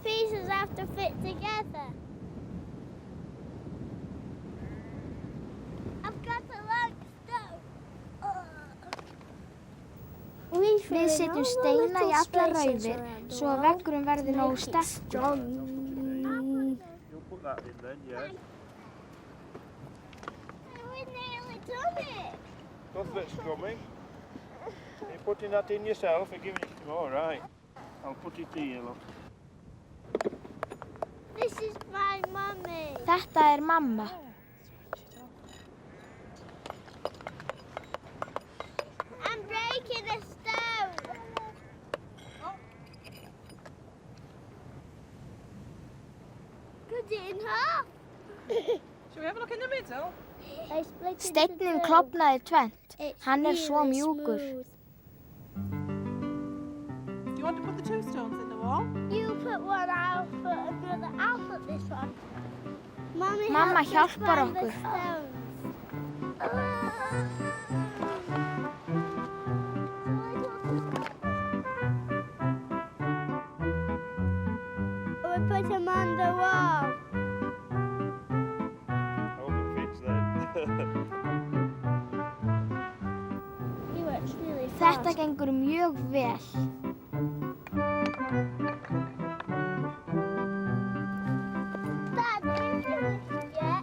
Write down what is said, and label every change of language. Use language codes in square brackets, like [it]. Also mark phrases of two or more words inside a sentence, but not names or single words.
[is] Við setjum steina í allar raufir svo að veggurinn verði nógu sterkur. [en] You'll put that in then, yeah. We've nearly done it. Of it's coming. You're putting that in yourself and giving it to me. All right. I'll put it here, look. This is my mommy. [is] Þetta er mamma. [en] I'm breaking a stone. Cut it in half. Shall we have a look in the middle? [is] Steinninn klofnaði tvennt. Hann er svo mjúkur. [en] Do you want to put the two stones in the wall? You put one, I'll put another. I'll put this one. [is] Mamma hjálpar okkur. [en] We put him on the wall. All the kids then. He works really fast. [is] Þetta gengur mjög vel. [en] Dad, are you finished yet?